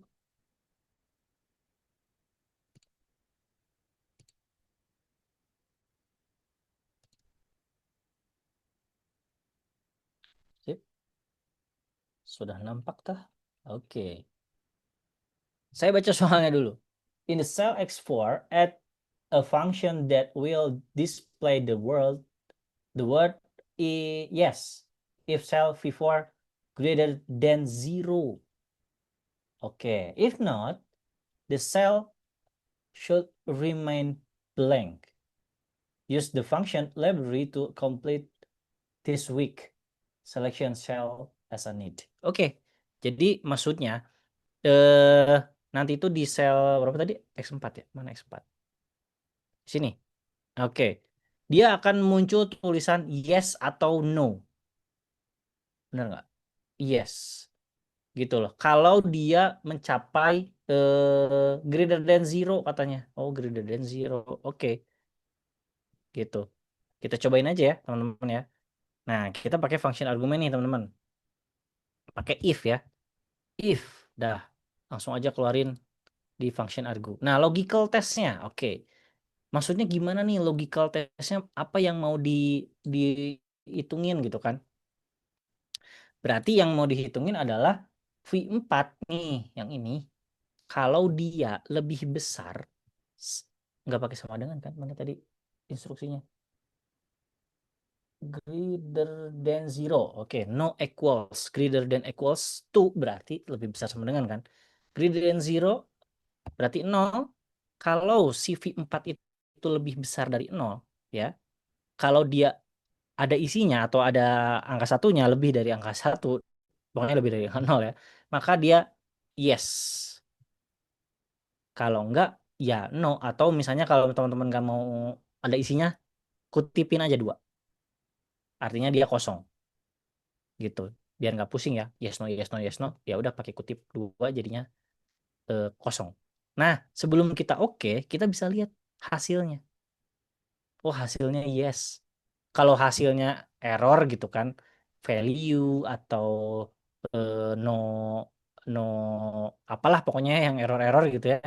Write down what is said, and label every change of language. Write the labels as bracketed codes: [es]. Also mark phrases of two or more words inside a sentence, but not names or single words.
[id] Sip. Sudah nampak tah? Oke. Saya baca soalnya dulu. [en] In the cell X4, add a function that will display the word the word yes if cell V4 greater than 0. Okay, if not, the cell should remain blank. Use the function library to complete this week. Selection cell as a need. [id] Oke, jadi maksudnya nanti itu di sel berapa tadi? X4 ya? Mana X4? Sini. Oke. Dia akan muncul tulisan yes atau no. Benar nggak? Yes. Gitu loh. Kalau dia mencapai [en] greater than 0 [id] katanya. [en] Oh, greater than 0. [id] Oke. Gitu. Kita cobain aja ya, teman-teman ya. Nah, kita pakai [en] function argumen [id] nih, teman-teman. Pakai if ya. If. Dah. Langsung aja keluarin di [en] function argu. [id] Nah, [en] logical testnya. [id] Oke. Maksudnya gimana nih [en] logical testnya? [id] Apa yang mau dihitungin gitu kan? Berarti yang mau dihitungin adalah V4 nih, yang ini. Kalau dia lebih besar, nggak pakai sama dengan kan? Mana tadi instruksinya? [en] Greater than 0. [id] Oke, [en] no equals. Greater than equals [id] 2 berarti lebih besar sama dengan kan? [en] Greater than 0 berarti 0. [id] Kalau si V4 itu lebih besar dari 0, ya. Kalau dia ada isinya atau ada angka satunya lebih dari angka 1, pokoknya lebih dari angka 0 ya, maka dia yes. Kalau enggak, ya no. Atau misalnya kalau teman-teman nggak mau ada isinya, kutipin aja 2. Artinya dia kosong. Gitu. Biar nggak pusing ya. [en] Yes, no, yes, no, yes, no. [id] Ya udah pakai kutip 2 jadinya kosong. Nah, sebelum kita oke, kita bisa lihat hasilnya. Oh, hasilnya yes. Kalau hasilnya error gitu kan, value atau no apalah pokoknya yang error gitu ya.